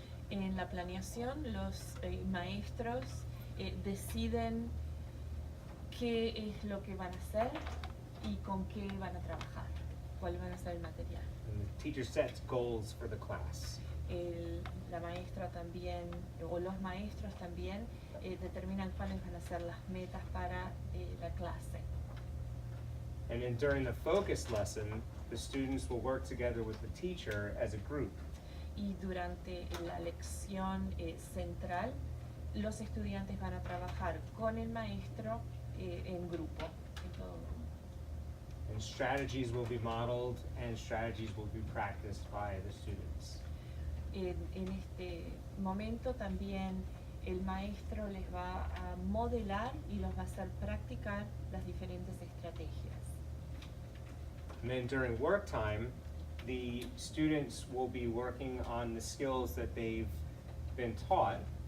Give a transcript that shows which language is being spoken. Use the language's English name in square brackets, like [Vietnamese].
[Spanish] En la planeación, los maestros deciden qué es lo que van a hacer y con qué van a trabajar, cuál van a ser el material. [English] And the teacher sets goals for the class. [Spanish] la maestra también, o los maestros también, determinan cuáles van a ser las metas para la clase. [English] And then during the focus lesson, the students will work together with the teacher as a group. [Spanish] Y durante la lección central, los estudiantes van a trabajar con el maestro en grupo, en todo grupo. [English] And strategies will be modeled and strategies will be practiced by the students. [Spanish] En este momento también el maestro les va a modelar y los va a hacer practicar las diferentes estrategias. [English] And then during work time, the students will be working on the skills that they've been taught.